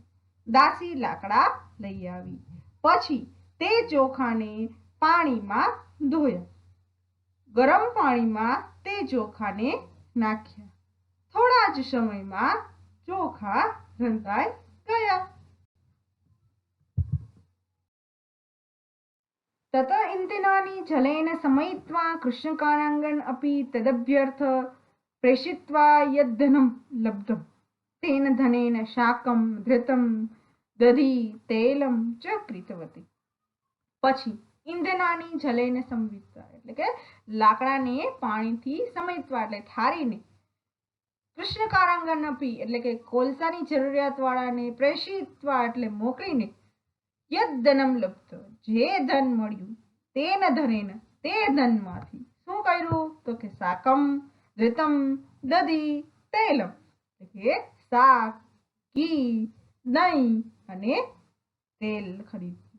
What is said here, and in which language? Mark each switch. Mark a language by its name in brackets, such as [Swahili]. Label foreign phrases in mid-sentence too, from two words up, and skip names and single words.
[Gujarati] દાસી લાકડા લઈ આવી. પછી તે ચોખાને પાણીમાં ધોયા. ગરમ પાણીમાં તે ચોખાને નાખ્યા. થોડા જ સમયમાં ચોખા રંધાઈ ગયા. [Sanskrit] तत इंदिनानि जलेन समयित्वा कृष्णकाराङ्गन् अपि तदभ्यर्थ प्रेषित्वा यद्धनं लब्धं तेन धनेन शाकं धृतं दधी तैलं च कृतवती. [Gujarati] પછી [Sanskrit] ईंधनानी जलेने संवित्वा [Gujarati] એટલે કે લાકડાને પાણીથી સમેટવા એટલે ઠારીને [Sanskrit] कृष्णकारांगन अपी [Gujarati] એટલે કે કોલસાની જરૂરિયાત વાળાને પ્રેષિત્વા એટલે મોકલીને [Sanskrit] यद धनम लब्ध [Gujarati] જે ધન મળ્યું [Sanskrit] तेन धनेन [Gujarati] તે ધનમાંથી શું કર્યું તો કે [Sanskrit] शाकम धृतम दधी तैलम [Gujarati] એટલે કે શાક ઘી દહીં અને તેલ ખરીદ્યું.